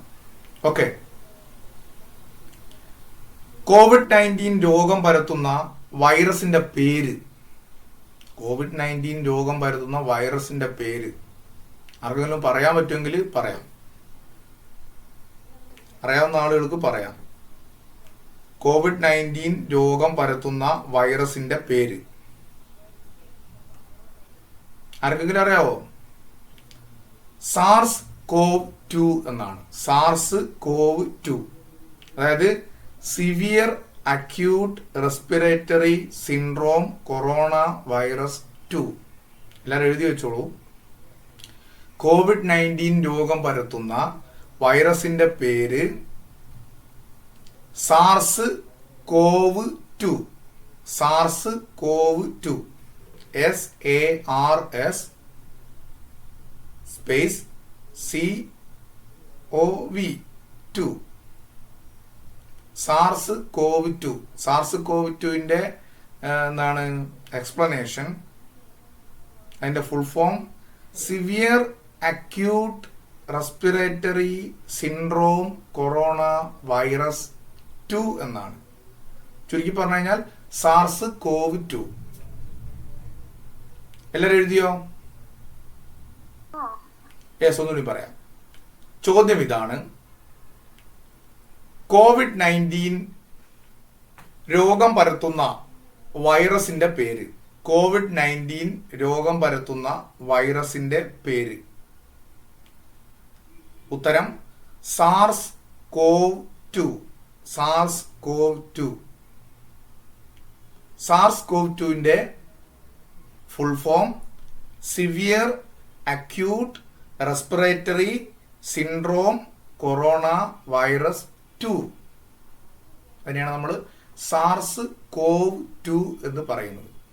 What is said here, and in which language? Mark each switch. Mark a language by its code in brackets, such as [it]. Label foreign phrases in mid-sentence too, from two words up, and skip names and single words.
[ml] ഓക്കെ, COVID-19 രോഗം പരത്തുന്ന വൈറസിന്റെ പേര്, COVID-19 രോഗം പരത്തുന്ന വൈറസിന്റെ പേര് ആർക്കെങ്കിലും പറയാൻ പറ്റുമെങ്കിൽ പറയാം. അറിയാവുന്ന ആളുകൾക്ക് പറയാം. COVID-19 രോഗം പരത്തുന്ന വൈറസിന്റെ പേര് ആർക്കെങ്കിലും അറിയാവോ? SARS-CoV-2 എന്നാണ്. SARS-CoV-2 അതായത് [en] severe acute respiratory syndrome corona virus 2. [ml] എല്ലാവരും എഴുതി വെച്ചോളൂ. COVID-19 രോഗം പരത്തുന്ന വൈറസിന്റെ പേര് SARS-CoV-2. SARS-CoV-2 SARS സ്പേസ് CoV-2. SARS-CoV-2. SARS-CoV-2ന്റെ എന്താണ് എക്സ്പ്ലനേഷൻ? അതിന്റെ [en] full form severe acute respiratory syndrome corona virus 2 [ml] എന്നാണ്. ചുരുക്കി പറഞ്ഞു കഴിഞ്ഞാൽ SARS-CoV-2. എല്ലാവരും എഴുതിയോ? യെസ്, ഒന്നുകൂടി പറയാം. ചോദ്യം ഇതാണ്: COVID-19 രോഗം പരത്തുന്ന വൈറസിന്റെ പേര്. COVID-19 രോഗം പരത്തുന്ന വൈറസിന്റെ പേര്. ഉത്തരം SARS-CoV-2. SARS-CoV-2. SARS-CoV-2ന്റെ [en] full form severe acute respiratory syndrome corona virus 2. [ml] അതിനെയാണ് നമ്മൾ സാർസ് കോവ് 2 എന്ന് പറയുന്നത്.